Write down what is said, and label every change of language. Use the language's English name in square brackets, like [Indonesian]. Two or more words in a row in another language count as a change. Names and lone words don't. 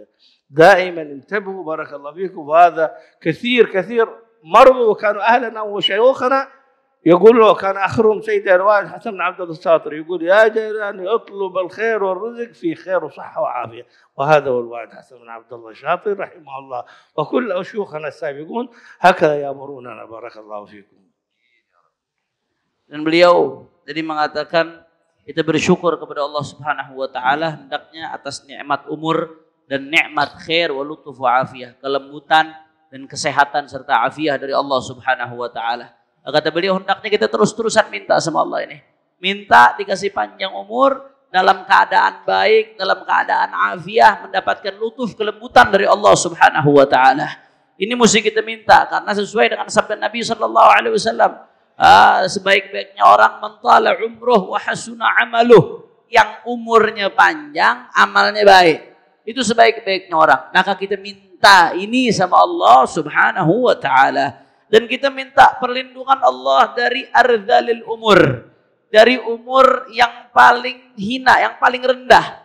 [Arabic] دائما انتبهوا، بارك الله فيكم. وهذا كثير مرضوا، وكانوا أهلنا وشيوخنا يقولوا، كان آخرهم سيد الوالد حسن بن عبد الله الشاطر يقول: يا جيراني اطلب الخير والرزق في خير وصحة وعافية. وهذا هو الوالد حسن بن عبد الله الشاطر رحمه الله، وكل شيوخنا السابقون هكذا يأمروننا، بارك الله فيكم. [Indonesian] Dan beliau jadi mengatakan kita bersyukur kepada Allah [Arabic] سبحانه وتعالى [Indonesian] hendaknya atas nikmat umur dan nikmat [Arabic] خير ولطف وعافية, [Indonesian] kelembutan dan kesehatan serta afiyah dari Allah [Arabic] سبحانه وتعالى. [Indonesian] Kata beliau hendaknya kita terus-terusan minta sama Allah ini. Minta dikasih panjang umur dalam keadaan baik, dalam keadaan afiyah, mendapatkan lutuf kelembutan dari Allah [Arabic] سبحانه وتعالى. [Indonesian] Ini mesti kita minta karena sesuai dengan sabda Nabi [Arabic] صلى الله عليه وسلم. [Indonesian] Sebaik-baiknya orang [Arabic] من طال عمره وحسن عمله, [Indonesian] yang umurnya panjang amalnya baik, itu sebaik-baiknya orang. Maka kita minta ini sama Allah [Arabic] سبحانه وتعالى, [Indonesian] dan kita minta perlindungan Allah dari [Arabic] أرذل العمر, [Indonesian] dari umur yang paling hina, yang paling rendah.